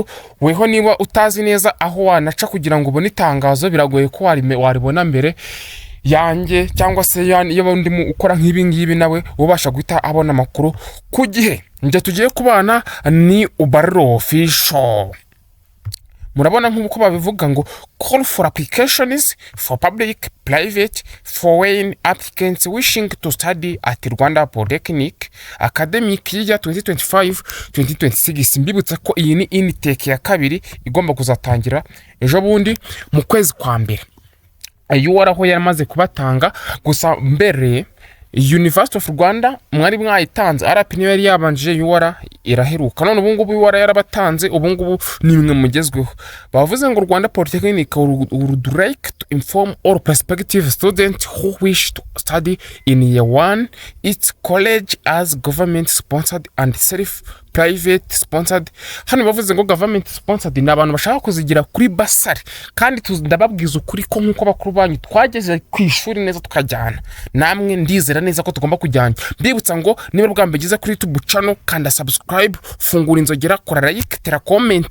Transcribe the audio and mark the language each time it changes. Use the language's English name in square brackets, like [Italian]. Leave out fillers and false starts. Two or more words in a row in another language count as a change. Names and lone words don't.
[Kinyarwanda] Weho niba utazi neza aho wanaca kugira ngo ubone itangazo, biragoye ko waribona mbere yanjye cyangwa se iyo ndimo ukora nk'ibi ngibi nawe ubasha guhita abona amakuru ku gihe. Nje tugiye kubana ni Uburezi official. Murabona nk'uko babivuga ngo [English] call for applications for public, private, foreign applicants wishing to study at Rwanda Polytechnic academic year 2025-2026. [Kinyarwanda] Mbibutsa ko iyi ni intake ya kabiri igomba kuzatangira ejo bundi mu kwezi kwa mbere. UR aho yaramaze kubatanga, gusa mbere University of Rwanda mwari mwayitanze, RP niyo yari yabanjije UR iraheruka. None ubungubu UR yarabatanze, ubungubu ni mwe mugezweho. Bavuze ngo [English] Rwanda Polytechnic would like to inform all prospective students who wish to study in year 1 its college as government sponsored and self private sponsored. [Kinyarwanda] Hano bavuze ngo [English] government sponsored [Kinyarwanda] ni abantu bashaka kuzigira kuri basari, kandi ndababwiza ukuri ko nkuko bakuru banyu twageze ku ishuri neza tukajyana namwe, ndizera neza ko tugomba kujyana. Mbibutsa ngo niba bwambegeze kuri [English] YouTube channel [Kinyarwanda] kanda subscribe, fungura inzogera, kora like, tera comment.